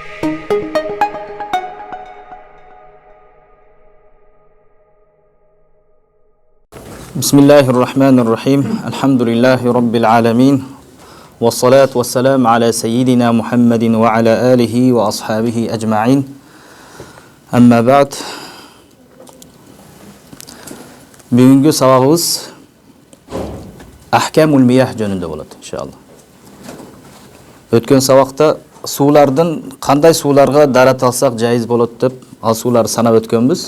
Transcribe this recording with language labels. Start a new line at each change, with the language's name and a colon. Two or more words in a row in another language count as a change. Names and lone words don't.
Arabic: بسم الله الرحمن الرحيم الحمد لله رب العالمين والصلاة والسلام على سيدنا محمد وعلى آله وأصحابه أجمعين أما بعد
Kyrgyz: бүгүнкү сабагыбыз Ахкамул Миях жөнүндө болот иншалла. Өткөн сабакта суулардын кандай сууларга дарат алсак жайыз болот деп ал сууларды санап өткөнбүз.